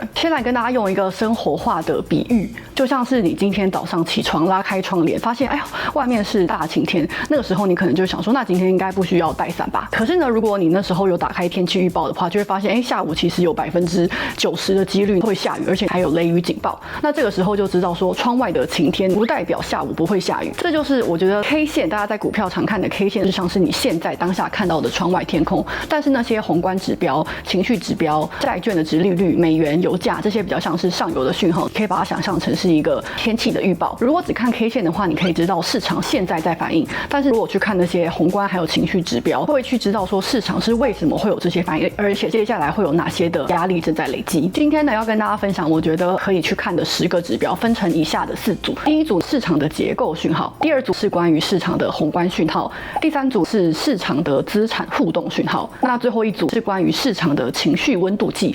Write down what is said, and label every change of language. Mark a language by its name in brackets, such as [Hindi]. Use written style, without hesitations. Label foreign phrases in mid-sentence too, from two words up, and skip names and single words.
[Chinese] 先來跟大家用一個生活化的比喻，就像是你今天早上起床拉開窗簾，發現外面是大晴天，那個時候你可能就想說，那今天應該不需要帶傘吧？可是呢，如果你那時候有打開天氣預報的話，就會發現下午其實有90%的幾率會下雨，而且還有雷雨警報。那這個時候就知道說，窗外的晴天不代表下午不會下雨。這就是我覺得 K 線，大家在股票常看的 K 線，就像是你現在當下看到的窗外天空。但是那些宏觀指標、情緒指標、債券的殖利率、美元、油價這些比較像是上游的訊號，可以把它想象成是一個天氣的預報。如果只看 K 線的話，你可以知道市場現在在反應。但是如果去看那些宏觀還有情緒指標，會去知道說市場是為什麼會有這些反應，而且接下來會有哪些的壓力正在累積。今天呢，要跟大家分享我覺得可以去看的10個指標，分成以下的4組。第一組市場的結構訊號，第二組是關於市場的宏觀訊號，第三組是市場的資產互動訊號，那最後一組是關於市場的情緒溫度計。